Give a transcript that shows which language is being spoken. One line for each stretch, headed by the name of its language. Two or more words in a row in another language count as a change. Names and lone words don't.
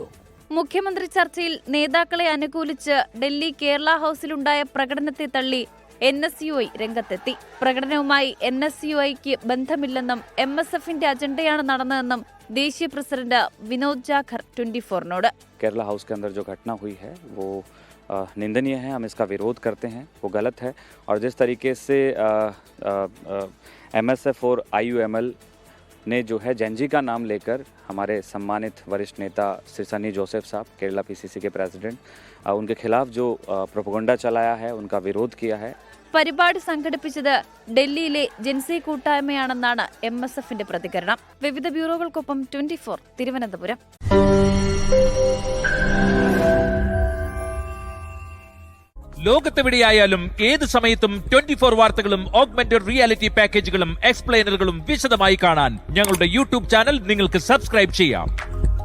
Malayalam: മുഖ്യമന്ത്രി ചർച്ചയിൽ നേതാക്കളെ അനുകൂലിച്ച് ഡൽഹി കേരള ഹൌസിലുണ്ടായ പ്രകടനത്തെ തള്ളി NSUI രംഗത്തെത്തി. പ്രകടനവുമായി NSUIക്ക് ബന്ധമില്ലെന്നും MSFന്റെ അജണ്ടയാണ് നടന്നതെന്നും ദേശീയ പ്രസിഡന്റ് വിനോദ് ജാഖർ 24-നോട്.
Hindi: केरला हाउस के अंदर जो घटना हुई है वो निंदनीय है, हम इसका विरोध करते हैं, वो गलत है। और जिस तरीके से MSF और IUML ने जो है जैनजी का नाम लेकर हमारे सम्मानित वरिष्ठ नेता श्री सनी जोसेफ साहब, केरला PCC के प्रेसिडेंट, उनके खिलाफ जो प्रोपगंडा चलाया है, उनका विरोध किया है.
Malayalam: പരിപാടി സംഘടിപ്പിച്ചത് ഡൽഹിയിലെ ജൻസി കൂട്ടായ്മയാണെന്നാണ് MSFന്റെ പ്രതികരണം. വിവിധ ബ്യൂറോകൾക്കൊപ്പം 24 തിരുവനന്തപുരം. ലോകത്തെവിടെയായാലും ഏത് സമയത്തും 24 വാർത്തകളും
English: augmented reality
Malayalam: പാക്കേജുകളും എക്സ്പ്ലെയിനറുകളും വിശദമായി കാണാൻ ഞങ്ങളുടെ YouTube ചാനൽ നിങ്ങൾക്ക് സബ്സ്ക്രൈബ് ചെയ്യാം.